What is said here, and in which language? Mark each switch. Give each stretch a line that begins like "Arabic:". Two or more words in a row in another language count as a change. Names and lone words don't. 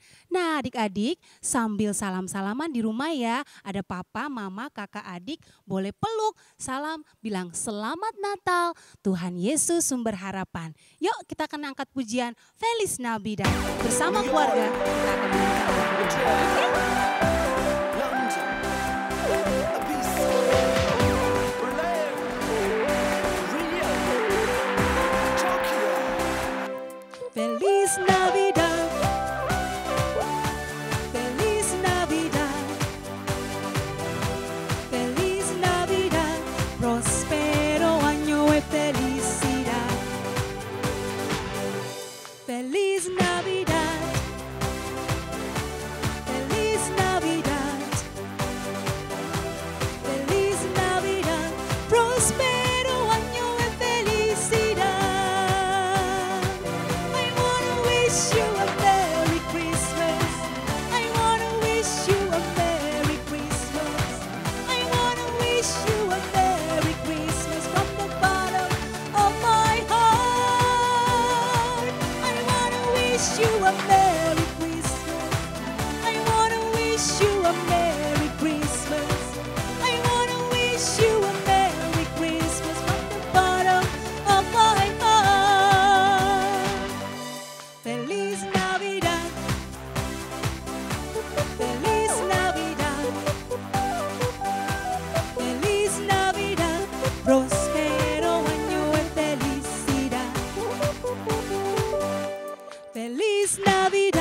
Indonesian: Nah adik-adik, sambil salam-salaman di rumah ya, ada papa, mama, kakak, adik, boleh peluk, salam, bilang selamat Natal, Tuhan Yesus sumber harapan. Yuk kita akan angkat pujian Feliz Navidad bersama keluarga. Kita akan menyanyikan.
Spanish: Feliz Navidad, Feliz Navidad, Feliz Navidad, prospero año y felicidad. Feliz Navidad, Feliz Navidad, Feliz Navidad, prospero año y felicidad.
English: Wish you a Merry Christmas. I wanna wish you a Merry Christmas. I wanna wish you a Merry Christmas from the bottom of my heart. I wanna wish you a Merry Christmas. I wanna wish you a Merry Christmas. I wanna wish you a Merry Christmas from the bottom of my heart.
Spanish: Feliz Navidad, Feliz Navidad, Feliz Navidad, prospero año y felicidad. Feliz Navidad.